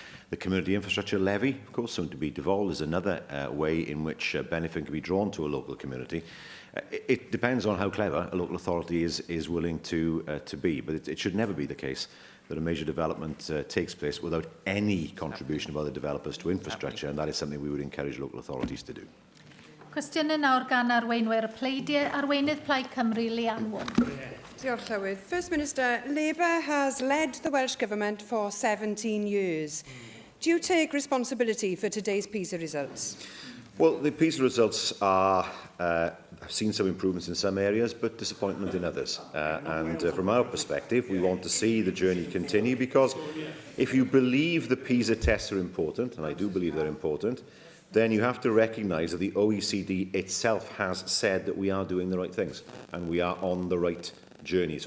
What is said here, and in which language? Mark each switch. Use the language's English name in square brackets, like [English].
[English] The community infrastructure levy, of course, soon to be devolved, is another way in which benefit can be drawn to a local community. It depends on how clever a local authority is willing to be, but it should never be the case that a major development takes place without any contribution by the developers to infrastructure, and that is something we would encourage local authorities to do. [Welsh] Cwestiynau nawr gan arweinwyr y pleidiau, arweinydd Plaid Cymru, Leanne Wood. Diolch Llywydd. [English] First Minister, Labour has led the Welsh Government for 17 years. Do you take responsibility for today's PISA results? Well, the PISA results have seen some improvements in some areas, but disappointment in others. From our perspective, we want to see the journey continue, because if you believe the PISA tests are important, and I do believe they're important, then you have to recognise that the OECD itself has said that we are doing the right things and we are on the right journey.